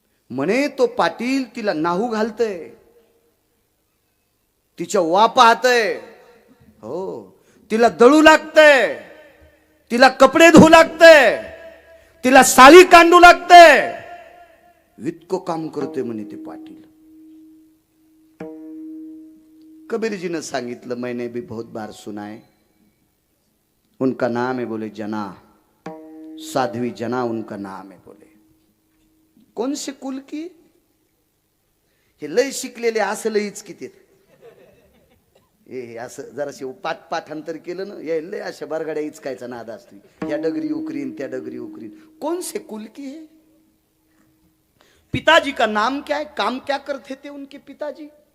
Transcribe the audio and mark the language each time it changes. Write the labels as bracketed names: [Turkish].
[Marathi] म्हणे तो पाटील तिला नाहू घालतय, तिच्या वा पाहतय, हो तिला दळू लागतंय, तिला कपडे धुवू लागतंय, तिला साली कांडू लागतंय, इतकं काम करतोय म्हणे ते पाटील. कबीरजीनं सांगितलं, [Hindi] मैंने भी बहुत बार सुना है, उनका नाम है बोले जना, साध्वी जना उनका नाम है बोले. कोण से कुल की, [Marathi] हे लय शिकलेले असं लयच किती हे असं जराशी पाठांतर केलं ना, हे लय अशा बरगाड्या इचकायचा नाद असतो. या डगरी उकरीन त्या डगरी उकरीन. [Hindi] कौन से कुल की है, पिताजी का नाम क्या है, काम क्या करते थे उनके पिताजी.